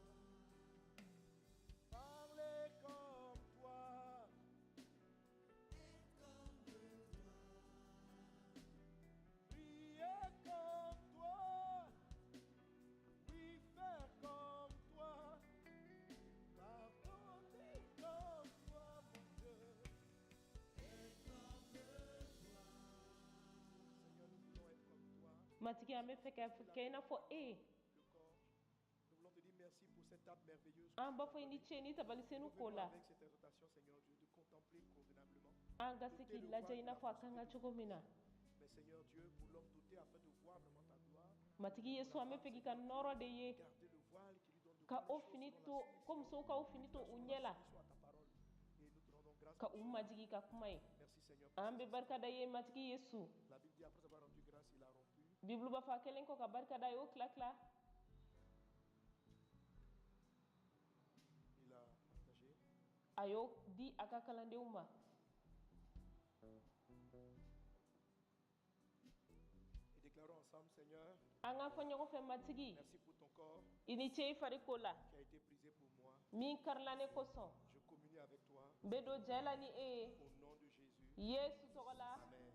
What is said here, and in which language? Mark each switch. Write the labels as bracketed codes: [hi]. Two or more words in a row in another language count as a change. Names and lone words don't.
[fr] parler comme toi, être comme toi, prier comme toi, oui faire comme toi, pardonner comme toi, mon Dieu, être comme toi. Seigneur, nous voulons être comme toi. [bm] matigi an bɛ fɛ ka kɛ i n'a fɔ e ye [fr] Le corps. Nous voulons te dire merci pour cette table merveilleuse. [bm] an b'a fɔ i ni ce ni tabalisenu [fr] Nous [bm] ko [fr] venons [bm] la [fr] avec cette exhortation, Seigneur Dieu, de contempler convenablement. [bm] an ka se k'i lajɛ i n'a fɔ a kan ka cogo min na [fr] Mais Seigneur Dieu, pour l'homme doté afin de voir vraiment ta gloire, [bm] matigi yesu an bɛ fɛ k'i ka nɔrɔ de ye [fr] garder le voile qui lui donne de [bm] ka [fr] voir [bm] o [fr] les choses [bm] fini selon to la ko musow k'aw fini to u ɲɛ la [fr] soumission à ta parole. Et nous te rendons grâce. [bm] ka [fr] pour [bm] u [fr] cela. [bm] majigi ka kuma ye [fr] Merci Seigneur. pour [bm] an [fr] ces [bm] bɛ barika da ye matigi yesu [fr] instants. La Bible dit après avoir rendu grâce, il a rompu. [bm] bibulu b'a fɔ a kɛlen kɔ ka barika da ye o tila tila [fr] Il a partagé. [bm] a y'o di a ka kalandenw ma [fr] Et déclarons ensemble, Seigneur, [bm] an k'a fɔ ɲɔgɔn fɛ matigi [fr] merci pour ton corps [bm] i ni ce i fari ko la [fr] qui a été brisé pour moi. [bm] min karila ne kosɔn [fr] Je communie avec toi [bm] n bɛ don jɛ la ni e ye [fr] au nom de Jésus. [bm] yesu tɔgɔ la [fr] Amen.